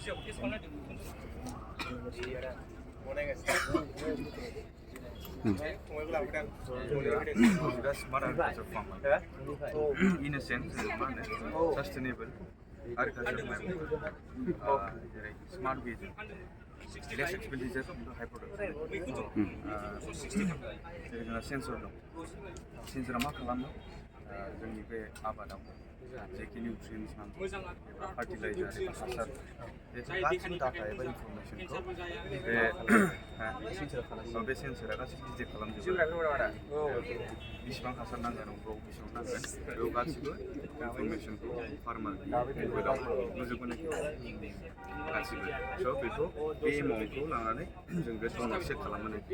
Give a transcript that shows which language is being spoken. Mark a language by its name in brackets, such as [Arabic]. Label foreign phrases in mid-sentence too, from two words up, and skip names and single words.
[English] Smart agriculture farmer. In a sense, sustainable agriculture method. Smart vision. Less expenditure, high production. [Bodo] Sensor dong. Sensor मा खालामो जोंनि बे आबादाव जेखि निउट्रियेन्ट्स नांगौ एबा फार्टिलाइजार एबा हासार बे गासिबो डाटा एबा इनफरमेसनखौ बे सेन्सरा गासिबो डिटेक्ट खालामजोबो बेसेबां हासार नांगोन अबाव बेसेबां नांगोन बेयाव गासिबो इनफरमेसनखौ फार्मारनि मबाइलाव नुजोबगोन गासिबो स' बेखौ बे एमाउन्टखौ लानानै जों बे समाव सेट खालामनानै